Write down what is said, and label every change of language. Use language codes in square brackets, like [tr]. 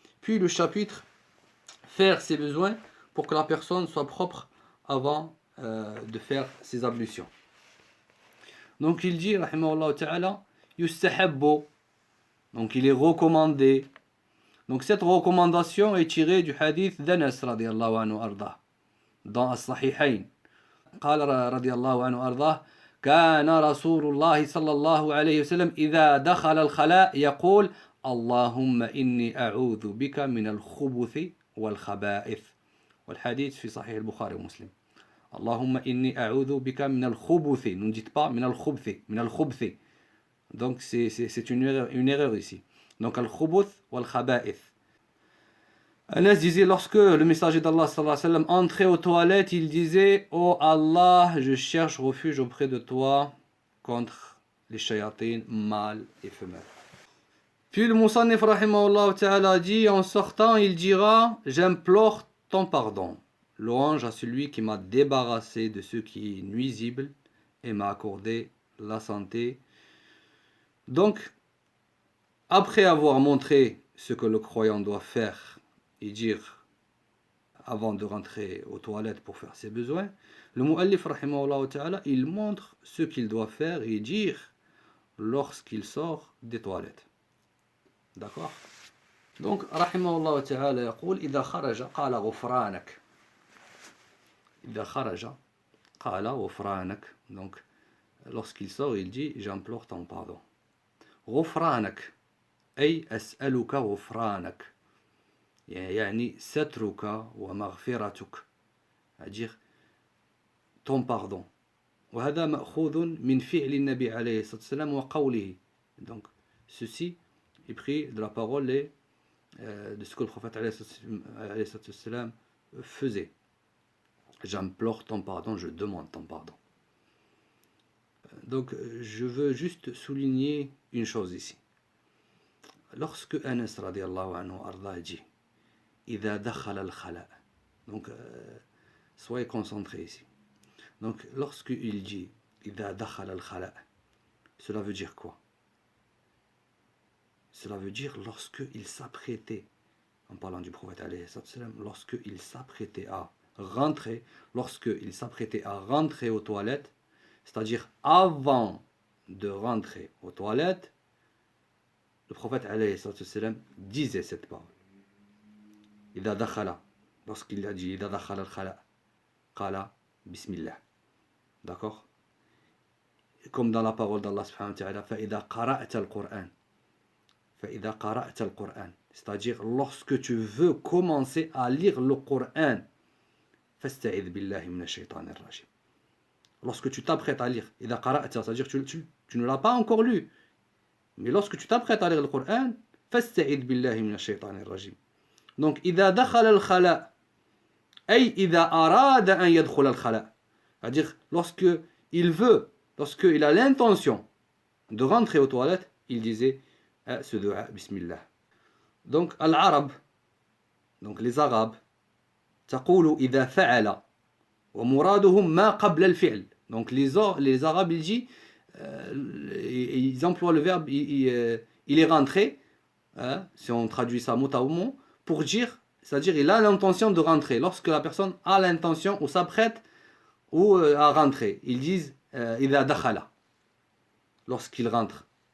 [fr] Puis le chapitre faire ses besoins pour que la personne soit propre avant de faire ses ablutions. Donc il dit, rahimahullah ta'ala, yustahabbu, donc il est recommandé. Donc cette recommandation est tirée du hadith d'Anas radiyallahu anhu arda dans as-sahihayn. [ar] قال رضي الله عنه أرضاه كان رسول الله صلى الله عليه وسلم إذا دخل الخلاء يقول اللهم إني أعوذ بك من الخبث والخبائث. والحديث في صحيح البخاري ومسلم. اللهم إني أعوذ بك من الخبث. [fr] Ne dites pas [ar] من الخبث, من الخبث. [fr] Donc c'est une erreur ici. Donc al-khubuth wal-khaba'ith. Anas disait, lorsque le messager d'Allah sallallahu alayhi wa sallam entrait aux toilettes, il disait: Oh Allah, je cherche refuge auprès de toi contre les shayatines mâles et femelles. Puis le Musannif rahimahullah ta'ala dit, en sortant, il dira: J'implore ton pardon. Louange à celui qui m'a débarrassé de ce qui est nuisible et m'a accordé la santé. Donc, après avoir montré ce que le croyant doit faire et dire avant de rentrer aux toilettes pour faire ses besoins, le mu'allif rahimahullah ta'ala, il montre ce qu'il doit faire et dire lorsqu'il sort des toilettes. D'accord? [ar] Donc, rahimahullah ta'ala يقول إذا خرج قال غفرانك. إذا خرج قال غفرانك. [fr] Donc, lorsqu'il sort, il dit: J'implore ton pardon. [ar] غفرانك أي أسألك غفرانك. يعني سترك ومغفرتك. [fr] c'est-à-dire ton pardon. [ar] وهذا مأخوذ من فعل النبي عليه الصلاة والسلام وقوله. [fr] Donc, ceci est pris de la parole et de ce que le prophète [ar] عليه الصلاة والسلام [fr] faisait. J'implore ton pardon, je demande ton pardon. Donc, je veux juste souligner une chose ici. Lorsque Anas radiallahu anhu arda dit [ar] إذا دخل الخلاء, [fr] donc soyez concentrés ici. Donc, lorsque il dit [ar] إذا دخل الخلاء, [fr] cela veut dire quoi? Cela veut dire lorsque il s'apprêtait, en parlant du prophète alayhi salam, lorsque il s'apprêtait à rentrer, lorsque il s'apprêtait à rentrer aux toilettes, c'est-à-dire avant de rentrer aux toilettes, le prophète alayhi salam disait cette parole. [ar] إذا دخل, [fr] lorsqu'il a dit [ar] إذا دخل الخلاء, قال بسم الله. [fr] D'accord? Comme dans la parole d'Allah subhanahu wa ta'ala, [ar] فإذا قرأت القرآن, فإذا قرأت القرآن, [fr] c'est-à-dire lorsque tu veux commencer à lire le Coran, [ar] فاستعذ بالله من الشيطان الرجيم. [fr] Lorsque tu t'apprêtes à lire, [ar] إذا قرأت, [fr] c'est-à-dire tu ne l'as pas encore lu, mais lorsque tu t'apprêtes à lire le Coran, [ar] فاستعذ بالله من الشيطان الرجيم. [fr] Donc, [ar] إذا دخل الخلاء, أي إذا أراد أن يدخل الخلاء, [fr] c'est-à-dire lorsque il veut, lorsqu'il a l'intention de rentrer aux toilettes, il disait ce dua, Bismillah. [ar] Donc, al-Arab, [fr] donc les Arabes, [ar] تقول إذا فعل ومرادهم ما قبل الفعل. [fr] Donc, les Arabes, ils emploient le verbe, il est rentré, si on traduit ça mot à mot, pour dire, c'est-à-dire il a l'intention de rentrer. Lorsque la personne a l'intention ou s'apprête ou à rentrer, ils disent [ar] إذا دخل, [fr] lorsqu'il rentre.